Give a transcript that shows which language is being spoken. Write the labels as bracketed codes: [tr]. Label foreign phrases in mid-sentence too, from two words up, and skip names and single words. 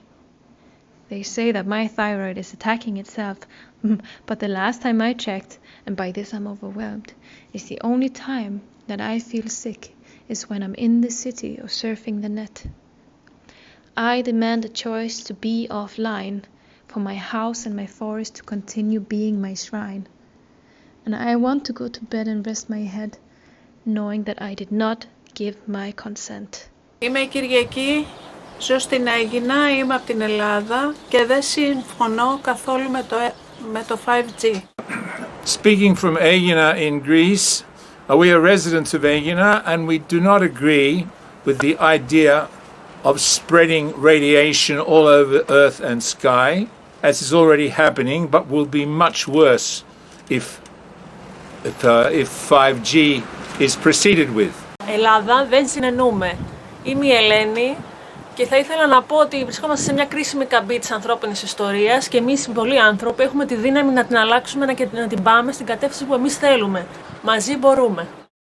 [en] They say that my thyroid is attacking itself, but the last time I checked, and by this I'm overwhelmed, is the only time that I feel sick is when I'm in the city or surfing the net. I demand a choice to be offline, for my house and my forest to continue being my shrine. And I want to go to bed and rest my head, knowing that I did not give my consent. [el] Είμαι η Κυριακή, ζω στην Αίγινα, είμαι από την Ελλάδα και δεν συμφωνώ καθόλου με το 5G. [en] Speaking from Aegina in Greece, we are residents of Aegina and we do not agree with the idea of spreading radiation all over earth and sky, as is already happening, but will be much worse if 5G is proceeded with. [el] Ελλάδα δεν συνενούμε. Είμαι η Ελένη και θα ήθελα να πω ότι βρισκόμαστε σε μια κρίσιμη καμπή της ανθρώπινης ιστορίας και εμείς οι πολλοί άνθρωποι έχουμε τη δύναμη να την αλλάξουμε και να την πάμε στην κατεύθυνση που εμείς θέλουμε. Μαζί μπορούμε.